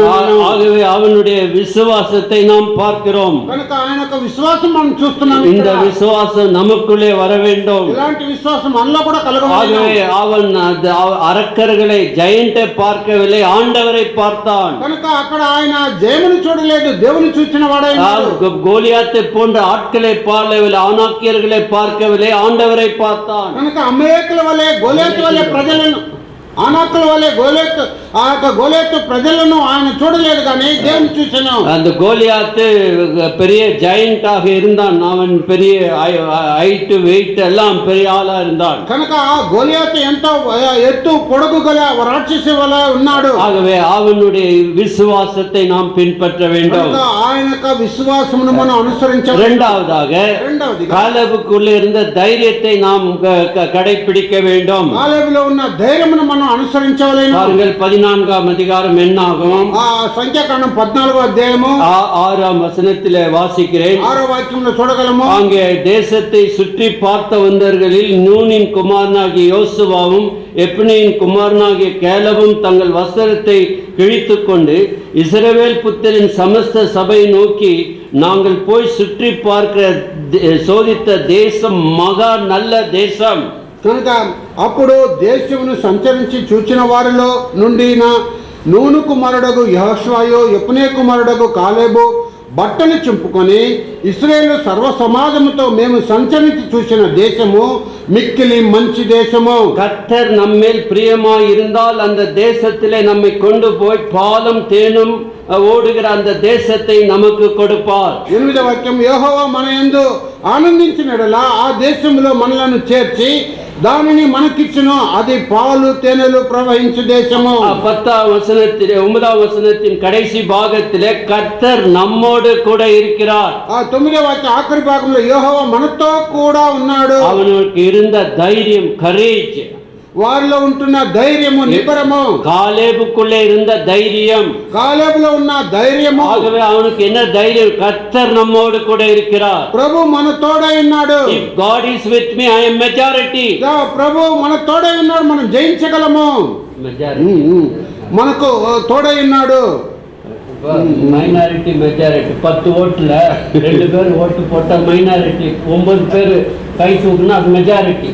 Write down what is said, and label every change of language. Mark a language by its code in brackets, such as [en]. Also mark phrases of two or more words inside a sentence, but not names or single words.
[ta] ஆகவே அவனுடைய விசுவாசத்தை நாம் பார்க்கிறோம். [te] కనుక ఆయన యొక్క విశ్వాసం మనం చూస్తున్నాం. [ta] இந்த விசுவாசம் நமக்குள்ளே வர வேண்டும். [te] ఇలాంటి విశ్వాసం మనలో కూడా కలగాలి. [ta] ஆகவே அவன் அரக்கர்களை ஜெயண்டை பார்க்கவில்லை, ஆண்டவரை பார்த்தான். [te] కనుక అక్కడ ఆయన జయమును చూడలేదు, దేవుని చూచిన వాడైనాడు. [ta] கோலியாத்தை போன்ற ஆட்களை பார்க்கவில்லை, ஆனாக்கியர்களை பார்க்கவில்லை, ஆண்டவரை பார்த்தான். [te] కనుక అమేకుల వలె గోలియాతు వలె ప్రజలను, ఆనాకుల వలె గోలియాతు ప్రజలను ఆయన చూడలేదు కానీ దేవుని చూసాను. [ta] அந்த கோலியாத்து பெரிய ஜெயண்டாக இருந்தான். அவன் பெரிய [en] height weight [ta] எல்லாம் பெரிய ஆளா இருந்தான். [te] కనుక గోలియాతు ఎంతో ఎత్తు పొడుగు గల రాక్షసి వలె ఉన్నాడు. [ta] ஆகவே அவனுடைய விசுவாசத்தை நாம் பின்பற்ற வேண்டும். [te] ఆయన యొక్క విశ్వాసమును మనం అనుసరించాలి. [ta] இரண்டாவதாக காலேபுக்குள்ளே இருந்த தைரியத்தை நாம் கடைபிடிக்க வேண்டும். [te] కాలేబులో ఉన్న ధైర్యమును మనం అనుసరించవలెను. [ta] பாருங்கள் 14ஆம் அதிகாரம் என்ன ஆகும்? [te] సంఖ్యాకాండం 14వ అధ్యాయము [ta] 6ஆம் வசனத்திலே வாசிக்கிறேன். [te] 6వ వాక్యంలో చూడగలము. [ta] அங்கே தேசத்தை சுற்றி பார்த்த வந்தவர்களில் நூனின் குமாரனாகிய யோசுவாவும் எப்னேயின் குமாரனாகிய கேலவும் தங்கள் வஸ்திரத்தை கிழித்துக் கொண்டு இஸ்ரவேல் புத்திரின் சமஸ்த சபை நோக்கி, நாங்கள் போய் சுற்றி பார்க்கிற சோதித்த தேசம் மகா நல்ல தேசம். [te] కనుక అప్పుడు దేశమును సంచరించి చూచిన వారిలో నుండి నూను కుమారుడగు యెహోషువయు యెఫునే కుమారుడగు కాలేబు బట్టలు చింపుకొని ఇశ్రాయేలు సర్వ సమాజముతో మేము సంచరించి చూసిన దేశము మిక్కిలి మంచి దేశము. [ta] கர்த்தர் நம்மேல் பிரியமாய் இருந்தால் அந்த தேசத்திலே நம்மை கொண்டு போய் பாலும் தேனும் ஓடுகிற அந்த தேசத்தை நமக்கு கொடுப்பார். [te] 8వ వాక్యం, యెహోవా మన యందు ఆనందించినడలా ఆ దేశంలో మనలను చేర్చి దానిని మనకిచ్చును, అది పాలు తేనెలు ప్రవహించు దేశము. [ta] 10ஆம் வசனத்திலே 9ஆம் வசனத்தின் கடைசி பாகத்திலே கர்த்தர் நம்மோடு கூட இருக்கிறார். [te] 9వ వాక్యం ఆఖరి భాగంలో యెహోవా మనతో కూడా ఉన్నాడు. [ta] அவனுக்கு இருந்த தைரியம், கரேஜ், [te] వారిలో ఉంటున్న ధైర్యము, నిబరము, [ta] காலேபுக்குள்ளே இருந்த தைரியம், [te] కాలేబులో ఉన్న ధైర్యము. [ta] ஆகவே அவனுக்கு என்ன தைரியம்? கர்த்தர் நம்மோடு கூட இருக்கிறார். [te] ప్రభు మన తోడై ఉన్నాడు. [en] If God is with me, I am majority. [te] ప్రభు మన తోడై ఉన్నాడు, మనం జయించగలము. మనకు తోడై ఉన్నాడు. [en] minority majority [ta] 10 ஓட்டுல 2 பேர் ஓட்டு போட்டா மைனாரிட்டி, 9 பேர் கை தூக்குனா அது மெஜாரிட்டி.